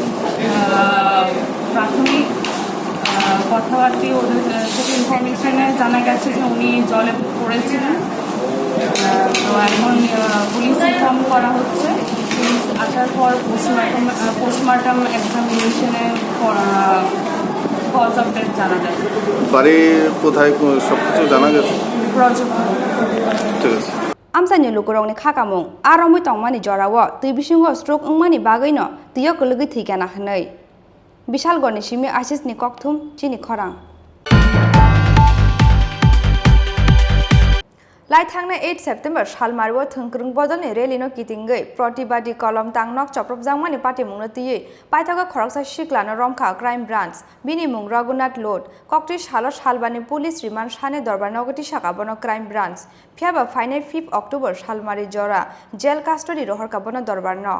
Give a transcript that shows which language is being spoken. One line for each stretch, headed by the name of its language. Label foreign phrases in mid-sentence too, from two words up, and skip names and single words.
Bangla: প্রাথমিক কথাবার্তা ওদের থেকে ইনফরমেশনে জানা গেছে যে উনি জলে পড়েছিলেন তো এখন পুলিশ ইনফর্ম করা হচ্ছে পুলিশ আসার পর
English: postmortem examination cause of death
Bangla: জানা যায় বাড়ি কোথায় সব কিছু জানা গেছে ঠিক আছে
Kok Borok: आमसानि लुकुरंनि खाकामुं आरमै तंमानि जराव तै बिसिंगो स्ट्रोक उंमानि बागैनो तियो कलगै थैगाना हानै बिशालगढ़नि सिमी आशिषनि कक्थुम चिनि खरां। लाइथांना 8 सेप्टेम्बर सालमारिव थंख्रं बदलनि रेलिनो कितिंगै प्रतिबादी कलम तांनक चप्रबजांमानि पार्टी मुंनो तियै पाइथागा खरकसा सिक्लानो रमखा
English: crime branch
Kok Borok: बिनि मुं रघुनाथ लोड कक्टी सालो सालबानि
English: police remand
Kok Borok: साने दरबार नगति शाखाबनो
English: crime branch
Kok Borok: फियाबा फाइने 5 अक्टोबर सालमारि जरा
English: jail custody
Kok Borok: रहरकाबनो दरबार न